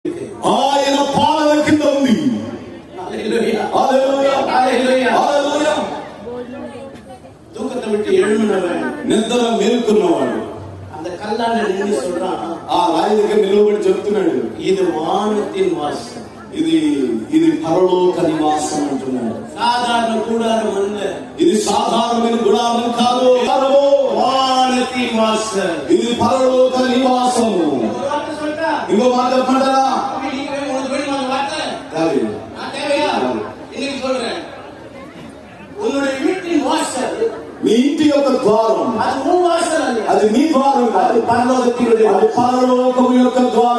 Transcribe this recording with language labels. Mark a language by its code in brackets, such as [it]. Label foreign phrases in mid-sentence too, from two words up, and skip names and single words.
[te] ఆయన పాలన కింద ఉంది. [ta] தூக்கத்தை விட்டு எழுந்தவன், [te] నిద్ర మేల్కొన్నవాడు [ta] அந்த கல்லால நின்று சொல்றான், [te] ఆ రాయి దగ్గర నిలబడి చెప్తున్నాడు, [ta] இது வானத்தின் வாசம், [te] ఇది పరలోక నివాసం అంటున్నాడు. [ta] சாதாரண கூடாரம் அல்ல, [te] ఇది సాధారణమైన గుడారం కాదు, [ta] வானத்தின் வாசம், [te] ఇది పరలోక నివాసము. ఇంకో మాట చెప్పంటారా? మీ ఇంటి యొక్క ద్వారం అది మీ ద్వారం కాదు, అది పరలోకము యొక్క ద్వారం.